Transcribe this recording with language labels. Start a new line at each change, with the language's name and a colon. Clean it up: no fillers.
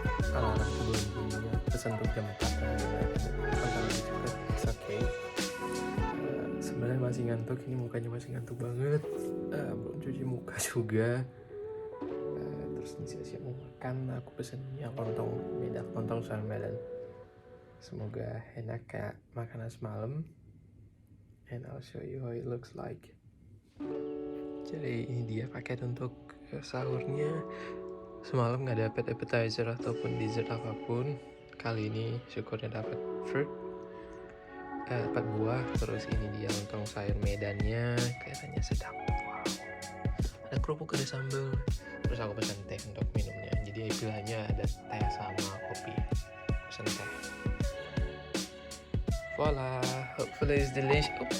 Indonesian: Alarmku belum bunyinya, pesan untuk jam 4 antara lebih cepat.
English: It's okay.
Indonesian: Sebenarnya masih ngantuk, ini mukanya masih ngantuk banget. Belum cuci muka juga. Terus siap-siap mau makan. Aku pesen yang lontong Medan, lontong sayur Medan. Semoga enak kayak makanan semalam.
English: And I'll show you how it looks like.
Indonesian: Jadi ini dia paket untuk sahurnya. Semalam nggak dapet appetizer ataupun dessert apapun. Kali ini syukurnya dapat fruit, dapat buah. Terus ini dia lontong sayur Medannya, kelihatannya sedap. Wow. Ada kerupuk, ada sambal. Terus aku pesan teh untuk minumnya. Jadi pilihannya ada teh sama kopi. Pesan teh.
English: Voila, hopefully it's delicious.